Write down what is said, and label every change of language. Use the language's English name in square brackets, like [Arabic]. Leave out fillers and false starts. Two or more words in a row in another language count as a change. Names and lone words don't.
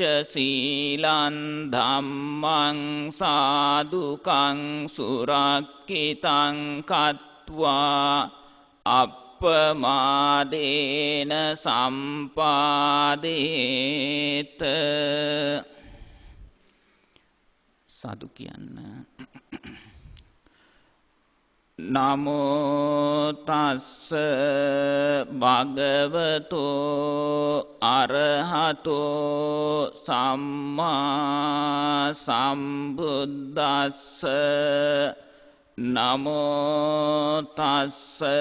[Pali] ศีลันธัมมังสาธุ กังสุรักขิตังคัตถวาอัปปมาเดนะสัมปาเดตสาธุ කියන්න නමෝ තස්ස භගවතෝ අරහතෝ සම්මා සම්බුද්දස්ස නමෝ තස්ස